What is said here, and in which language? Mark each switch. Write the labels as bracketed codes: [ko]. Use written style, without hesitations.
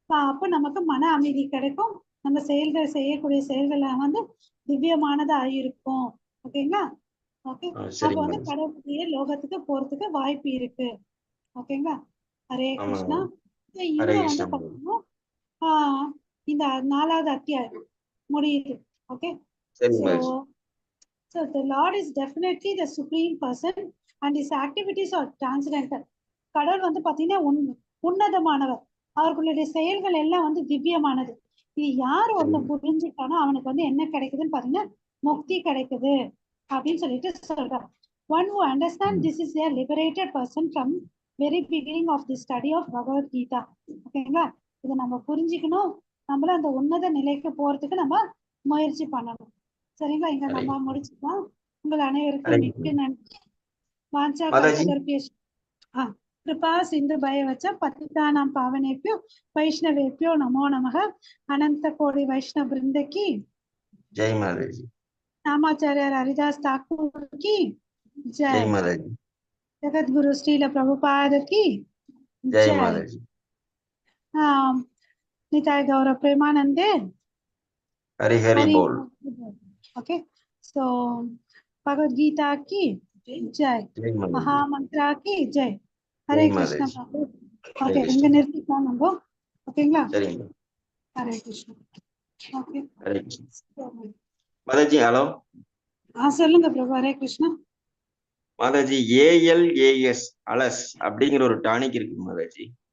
[ta] அப்ப நமக்கு மன அமைதி கிடைக்கும். நம்ம செய்யக்கூடிய செயல்களை வந்து திவ்யமானதா இருக்கும். ஓகேங்களா? ஓகே, அப்ப வந்து கடவுளுடைய லோகத்துக்கு போறதுக்கு வாய்ப்பு இருக்கு. ஓகேங்களா? ஹரே கிருஷ்ணா. இங்க வந்து பாத்தீங்கன்னா இந்த 4வது அத்தியாயம் முடியுது. [en] Okay, so the Lord is definitely the supreme person and his activities are transcendental. [ta] கடவுள் வந்து பாத்தீங்கன்னா உன்னதமானவர். அவர்களுடைய செயல்கள் எல்லாம் வந்து திவ்யமானது. இது யார் ஒருத்தன் புரிஞ்சுக்கானோ அவனுக்கு வந்து என்ன கிடைக்குதுன்னு பாத்தீங்கன்னா முக்தி கிடைக்குது அப்படின்னு சொல்லிட்டு சொல்றாங்க. [en] One who understands this is a liberated person from very beginning of the study of Bhagavad Gita. [ta] ஓகேங்களா? இதை நம்ம புரிஞ்சுக்கணும். நம்மள அந்த உன்னத நிலைக்கு போறதுக்கு நம்ம முயற்சி பண்ணணும். சரிங்களா? இங்க நம்ம முடிச்சுக்கலாம். உங்கள் அனைவருக்கும் மிக்க நன்றி. [sa] வாஞ்சா கல்பதர்பேஷ் கிருபா சிந்து பயவச்ச பतितानां पावनेभ्यो वैष्णवेभ्यो नमो नमः. [hi] अनंत कोटि वैष्णव वृंद की जय माताजी. नामाचार्य हरिदास ठाकुर की जय माताजी. जगत गुरु श्रील प्रभुपाद की जय माताजी. निताय गौर प्रेमानंदे हरि हरि बोल. ओके, सो भगवद गीता की जय, महामंत्रा की जय. हरे कृष्ण प्रभु. [ta] ओके, இங்க நிறுத்திக்கலாம் நம்ம. ஓகேங்களா? சரிங்க. ஹரே கிருஷ்ணா. ஓகே, ஹரே கிருஷ்ணா. மாதாஜி ஹலோ. சொல்லுங்க பிரபு. ஹரே கிருஷ்ணா. மாதாஜி ALAS அலஸ் அப்படிங்கிற ஒரு டானிக் இருக்கு மாதாஜி.